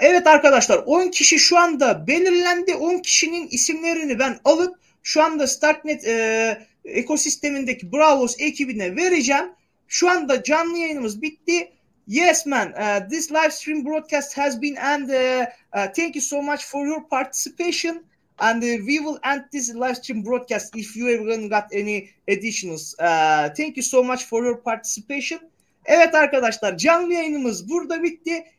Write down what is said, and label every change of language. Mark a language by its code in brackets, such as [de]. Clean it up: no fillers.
[tr] Evet arkadaşlar, 10 kişi şu anda belirlendi. 10 kişinin isimlerini ben alıp şu anda Starknet ekosistemindeki Braavos ekibine vereceğim. Şu anda canlı yayınımız bitti. [en] Yes man, this live stream broadcast has been and thank you so much for your participation. And we will end this live stream broadcast if you haven't got any additionals. Thank you so much for your participation. [tr] Evet arkadaşlar, canlı yayınımız burada bitti.